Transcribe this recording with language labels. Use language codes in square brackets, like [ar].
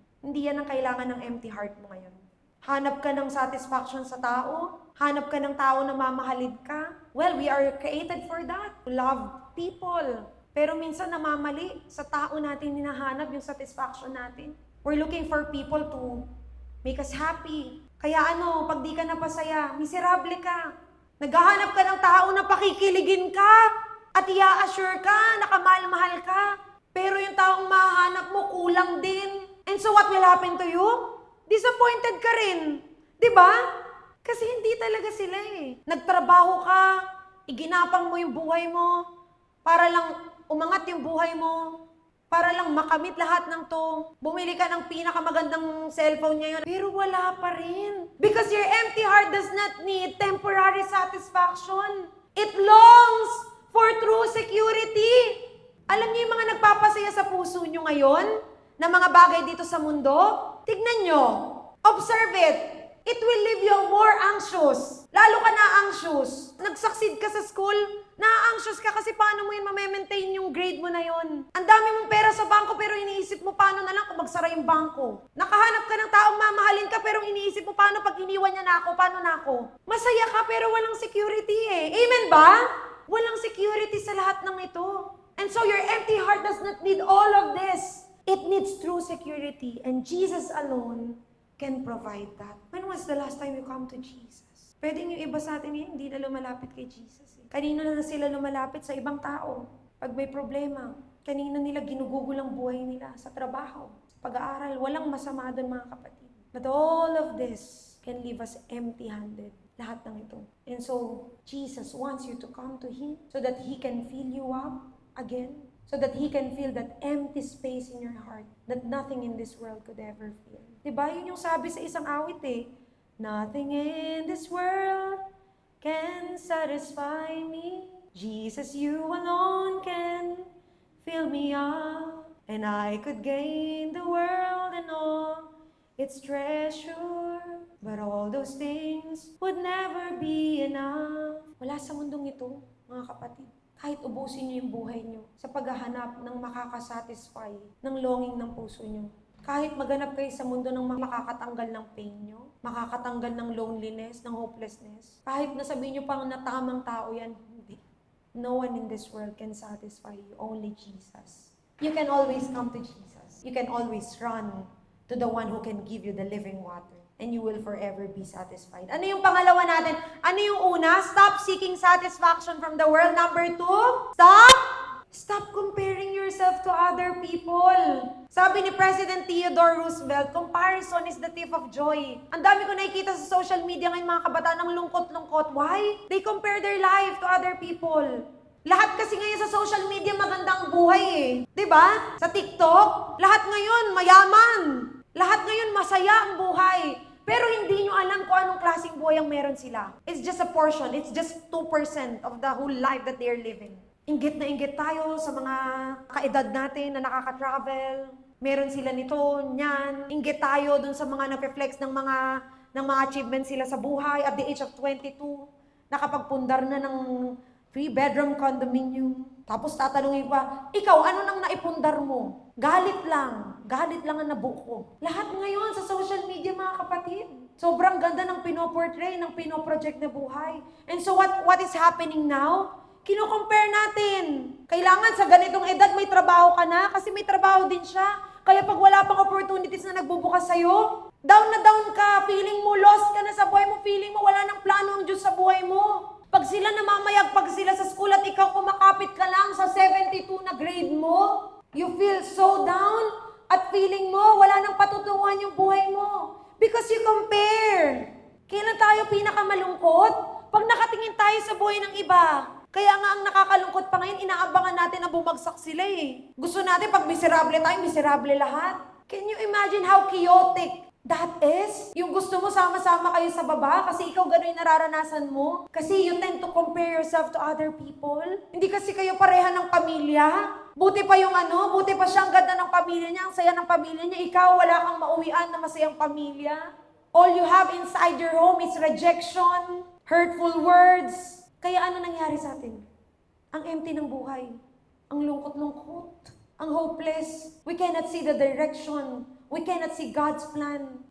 [tl] Hindi yan ang kailangan ng empty heart mo ngayon. Hanap ka ng satisfaction sa tao, hanap ka ng tao na mamahalin ka. [en] Well, we are created for that, to love people. [tl] Pero minsan namamali, sa tao natin hinahanap yung satisfaction natin. [en] We're looking for people to make us happy. [tl] Kaya pag di ka napasaya, miserable ka. Naghahanap ka ng tao na pakikiligin ka at i-assure ka, nakamahal-mahal ka. Pero yung taong mahanap mo, kulang din. [en] And so what will happen to you? [tl] Disappointed ka rin. Diba? Kasi hindi talaga sila eh. Nagtrabaho ka, iginapang mo yung buhay mo, para lang umangat yung buhay mo, para lang makamit lahat ng to. Bumili ka ng pinakamagandang cellphone ngayon, pero wala pa rin. [en] Because your empty heart does not need temporary satisfaction. It longs for true security. [tl] Alam niyo yung mga nagpapasaya sa puso niyo ngayon, na mga bagay dito sa mundo? Tignan niyo. [en] Observe it. It will leave you more anxious. [tl] Lalo ka na anxious. Nag-succeed ka sa school, na-anxious ka kasi paano mo yun ma-maintain yung grade mo na yun. Ang dami mong pera sa bangko pero iniisip mo paano na lang kung magsara yung bangko. Nakahanap ka ng taong mamahalin ka pero iniisip mo paano pag iniwan niya na ako, paano na ako. Masaya ka pero walang security eh. Amen ba? Walang security sa lahat ng ito. [en] And so your empty heart does not need all of this. It needs true security and Jesus alone can provide that. When was the last time you come to Jesus? [tl] Pwedeng yung iba sa atin hindi na lumalapit kay Jesus. Kanino na sila lumalapit sa ibang tao pag may problema. Kanina nila ginugugol ang buhay nila sa trabaho, sa pag-aaral. Walang masama doon mga kapatid. [en] But all of this can leave us empty-handed. [tl] Lahat ng ito. [en] And so, Jesus wants you to come to Him so that He can fill you up again. So that He can fill that empty space in your heart that nothing in this world could ever fill. Diba? [tl] Yun yung sabi sa isang awit eh. [en] Nothing in this world can satisfy me. Jesus, you alone can fill me up. And I could gain the world and all its treasure. But all those things would never be enough. [tl] Wala sa mundong ito, mga kapatid. Kahit ubusin niyo yung buhay niyo sa paghahanap ng makakasatisfy ng longing ng puso niyo. Kahit maganap kayo sa mundo ng makakatanggal ng pain niyo, makakatanggal ng loneliness, ng hopelessness. Kahit nasabihin niyo pang na tamang tao yan, hindi. [en] No one in this world can satisfy you, only Jesus. You can always come to Jesus. You can always run to the one who can give you the living water. And you will forever be satisfied. [tl] Ano yung pangalawa natin? Ano yung una? [en] Stop seeking satisfaction from the world. Number 2, stop comparing yourself to other people. [tl] Sabi ni [en] President Theodore Roosevelt, comparison is the thief of joy. [tl] Ang dami ko nakikita sa social media ngayon mga kabataan ng lungkot-lungkot. [en] Why? They compare their life to other people. [tl] Lahat kasi ngayon sa social media magandang buhay eh. 'Di ba? Sa TikTok, lahat ngayon mayaman. Lahat ngayon masaya ang buhay. Pero hindi nyo alam kung anong klaseng buhay ang meron sila. [en] It's just a portion. It's just 2% of the whole life that they're living. [tl] Inggit na inggit tayo sa mga kaedad natin na nakaka-travel. Meron sila nito, niyan. Inggit tayo dun sa mga nag-reflex ng mga achievements sila sa buhay [en] at the age of 22. [tl] Nakapagpundar na ng 3-bedroom condominium. Tapos tatanungin pa, ikaw, ano nang naipundar mo? Galit lang ang nabuko. Lahat ngayon sa social media mga kapatid. Sobrang ganda ng pinoportray, ng pinoproject na buhay. [en] And so what is happening now? [tl] Kino-compare natin. Kailangan sa ganitong edad may trabaho ka na kasi may trabaho din siya. Kaya pag wala pang opportunities na nagbubukas sa'yo, down na down ka, feeling mo lost ka na sa buhay mo, feeling mo wala nang plano ang Diyos sa buhay mo. Pag sila namamayag, pag sila sa school at ikaw kumakapit ka lang sa 72 na grade mo, [en] you feel so down [tl] at feeling mo wala nang patutunguhan yung buhay mo. [en] Because you compare. [tl] Kailan tayo pinakamalungkot? Pag nakatingin tayo sa buhay ng iba. Kaya nga ang nakakalungkot pa ngayon, inaabangan natin na bumagsak sila eh. Gusto natin pag miserable tayo, miserable lahat. [en] Can you imagine how chaotic that is? [tl] Yung gusto mo sama-sama kayo sa baba kasi ikaw gano'y nararanasan mo. [en] Kasi you tend to compare yourself to other people. [tl] Hindi kasi kayo pareha ng pamilya. Buti pa buti pa siya ang ganda ng pamilya niya, ang saya ng pamilya niya. Ikaw, wala kang mauwian na masayang pamilya. [en] All you have inside your home is rejection, hurtful words. [tl] Kaya ano nangyari sa atin? Ang empty ng buhay. Ang lungkot-lungkot. Ang hopeless. [en] We cannot see the direction. We cannot see God's plan.